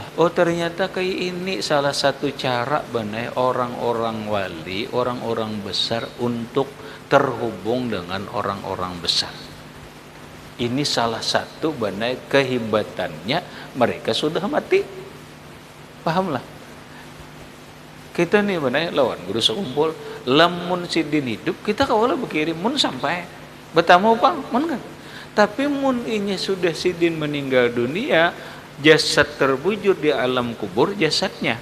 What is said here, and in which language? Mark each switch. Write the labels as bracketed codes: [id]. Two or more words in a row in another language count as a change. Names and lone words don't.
[id] Oh ternyata kayak ini salah satu cara benar orang-orang wali, orang-orang besar untuk terhubung dengan orang-orang besar. Ini salah satu benar kehebatannya, mereka sudah mati. Pahamlah. [bjn] Kita nih benar lawan guru sekumpul, lamun sidin hidup kita kawala berkirim mun sampai bertamu pang mun kan. [id] Tapi mun ini sudah sidin meninggal dunia, jasad terbujur di alam kubur jasadnya.